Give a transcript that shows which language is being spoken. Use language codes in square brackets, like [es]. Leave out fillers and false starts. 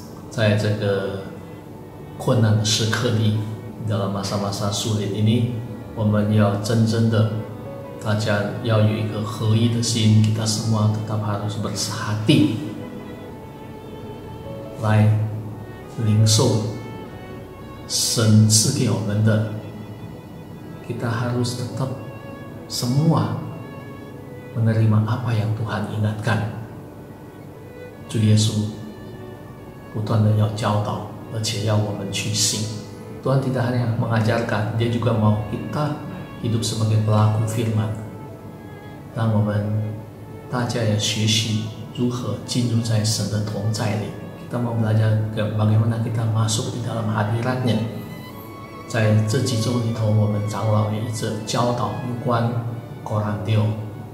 [zh] 在这个困难的时刻里， [id] dalam masa-masa sulit ini， [zh] 我们要真正的大家要有一个合一的心， [id] kita semua tetap harus bersehati [zh] 来领受神赐给我们的。 [id] kita harus tetap semua menerima apa yang Tuhan ingatkan。 [zh] 主耶稣不断的要教导，而且要我们去行。 [id] Tuhan tidak hanya mengajarkan, Dia juga mau kita hidup sebagai pelaku firman。 [zh] 让我们大家也学习如何进入在神的同在里。 [id] Kita mau belajar bagaimana kita masuk di dalam hadiratnya。 [zh] 在这几周里头，我们长老也一直教导有关 Korintios。